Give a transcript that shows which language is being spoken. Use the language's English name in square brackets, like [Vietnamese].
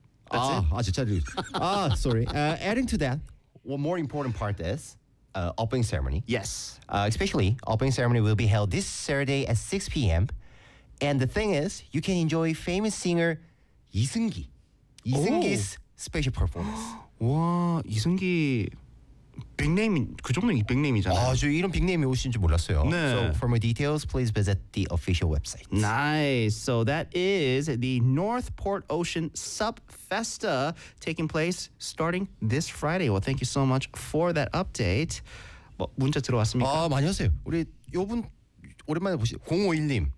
[English] That's it. 아, 아, 아, sorry. Adding to that, one more important part is opening ceremony. Yes. Especially, opening ceremony will be held this Saturday at 6 p.m. And the thing is, you can enjoy famous singer 이승기. 이승기's special performance. [Korean] 와, 이승기 빅네임, 그 정도는 빅네임이잖아요. 아, 저 이런 빅네임이 오신 줄 몰랐어요. 네. [English] So, for more details, please visit the official website. Nice. So, that is the Northport Ocean Sub Festa taking place starting this Friday. Well, thank you so much for that update. [Korean] 뭐, 문자 들어왔습니까? 아, 많이 하세요. 우리 요분 오랜만에 보시죠. 051님.